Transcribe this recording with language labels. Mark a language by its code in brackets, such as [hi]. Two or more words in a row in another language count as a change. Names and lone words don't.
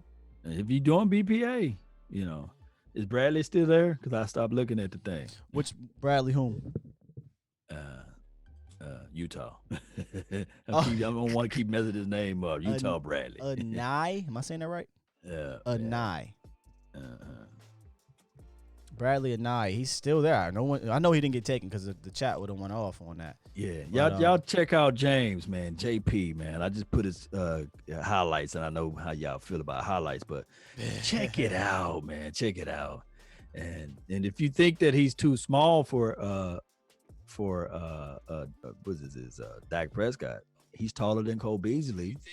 [en] If you're doing BPA, is Bradley still there? Because I stopped looking at the thing. Which Bradley? Whom? Utah. I'm gonna want to keep messing his name up. Utah Bradley. Anae, am I saying that right? Yeah. Anae. Bradley Anae, he's still there. I know he didn't get taken because the chat would have went off on that. Yeah, but, y'all check out James, man. JP, man. I just put his highlights, and I know how y'all feel about highlights, but check it out, man. Check it out. And if you think that he's too small for what is this Dak Prescott, he's taller than Cole Beasley.